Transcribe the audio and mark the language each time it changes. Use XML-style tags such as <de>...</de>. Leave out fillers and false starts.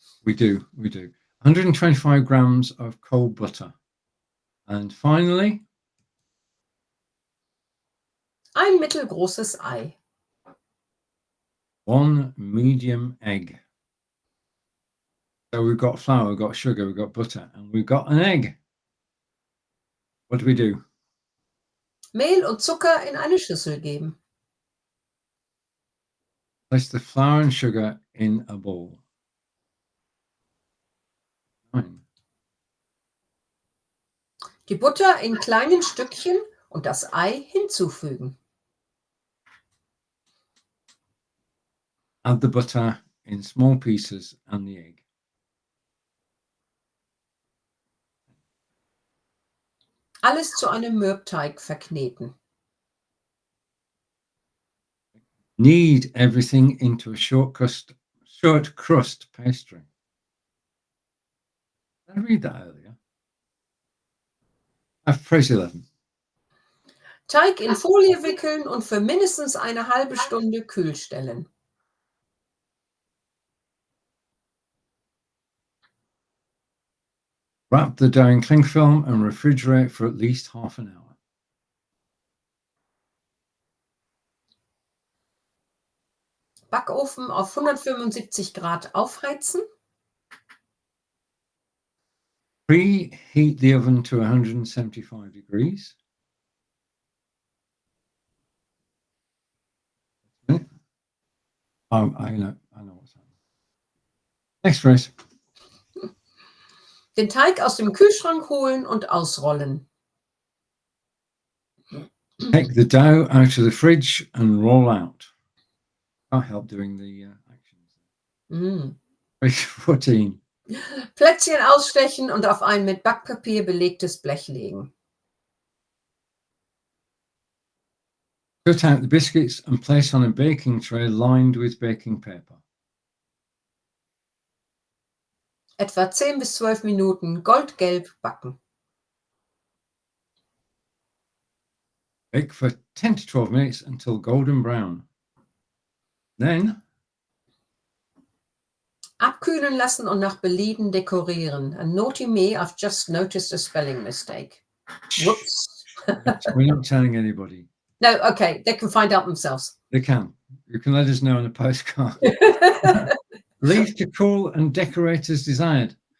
<en>We do. 125 grams of cold butter. And finally,</en> <de>ein mittelgroßes Ei.</de> <en>1 medium egg. So we've got flour, we've got sugar, we've got butter, and we've got an egg. What do we do?</en> <de>Mehl und Zucker in eine Schüssel geben.</de> <en>Place the flour and sugar in a bowl. 9.</en> <de>Die Butter in kleinen Stückchen und das Ei hinzufügen.</de> <en>Add the butter in small pieces and the egg.</en> <de>Alles zu einem Mürbeteig verkneten.</de> <en>Knead everything into a short crust pastry. Did I read that earlier? Phrase 11.</en> <de>Teig in Folie wickeln und für mindestens eine halbe Stunde kühlstellen.</de> <en>Wrap the dough in cling film and refrigerate for at least half an hour.</en> <de>Backofen auf 175 Grad aufheizen.</de> <en>Preheat the oven to 175 degrees. I know what's happening. Next phrase.</en> <de>Den Teig aus dem Kühlschrank holen und ausrollen.</de> <en>Take the dough out of the fridge and roll out. Can't help doing the actions. Mm. Page 14.</en> <de>Plätzchen ausstechen und auf ein mit Backpapier belegtes Blech legen.</de> <en>Cut out the biscuits and place on a baking tray lined with baking paper.</en> <de>Etwa 10 bis 12 Minuten goldgelb backen.</de> <en>Bake for 10 to 12 minutes until golden brown. Then</en> <de>Abkühlen lassen und nach Belieben dekorieren.</de> <en>A naughty me, I've just noticed a spelling mistake. Whoops. we're not telling anybody. No, okay, they can find out themselves. They can. You can let us know on a postcard. Leave to cool and decorate as desired.</en>